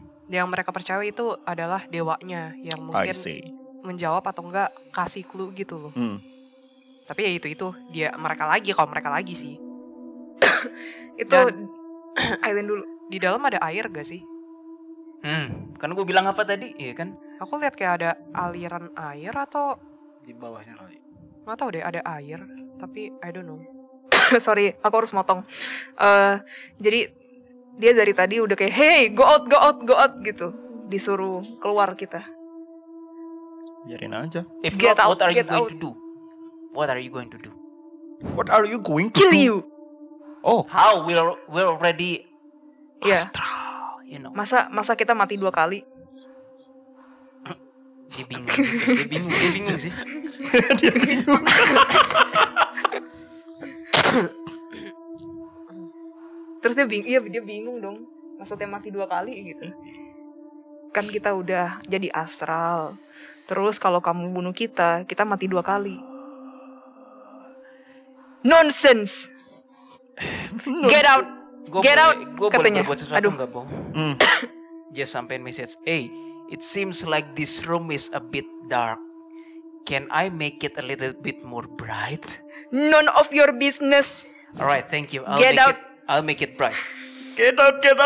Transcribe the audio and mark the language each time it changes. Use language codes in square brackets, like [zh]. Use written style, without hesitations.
[id] Yang mereka percaya itu adalah dewanya yang mungkin menjawab atau enggak kasih clue gitu loh. Tapi ya itu dia mereka lagi sih. Itu Aileen dulu. Di dalam ada air gak sih? Kan gue bilang apa tadi? Iya kan? Aku lihat kayak ada aliran air atau di bawahnya kali. Nggak tahu deh, ada air, tapi [en] I don't know. [id] Sorry, aku harus motong. Jadi dia dari tadi udah kayak [en] hey go out [id] gitu, disuruh keluar kita. Biarin aja. [en] If not, what are you going to do? What are you going to do? What are you going to kill do? You? Oh, how we're already astral, you know. [id] Masa kita mati 2 kali? Dia bingung sih. Dia bingung. Terus dia bingung dong. Maksudnya mati 2 kali gitu. Kan kita udah jadi astral. Terus kalau kamu bunuh kita mati 2 kali. [en] Nonsense. Get out. Get out. [id] Katanya. Gue buat sesuatu nggak bohong. [en] Just [id] sampein [en] message. Hey, it seems like this room is a bit dark. Can I make it a little bit more bright? None of your business. Alright, thank you. I'll make it bright. Get out.